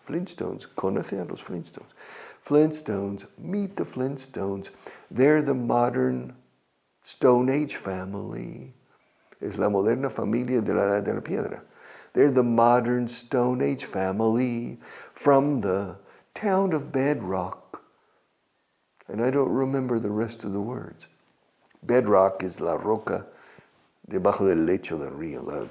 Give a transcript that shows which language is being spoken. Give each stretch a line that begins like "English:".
Spanish: Flintstones, conoce a los Flintstones.
English: Flintstones, meet the Flintstones. They're the modern Stone Age family.
Spanish: Es la moderna familia de la Edad de la Piedra.
English: They're the modern Stone Age family from the town of Bedrock. And I don't remember the rest of the words. Bedrock is
Spanish: la roca debajo del lecho del río.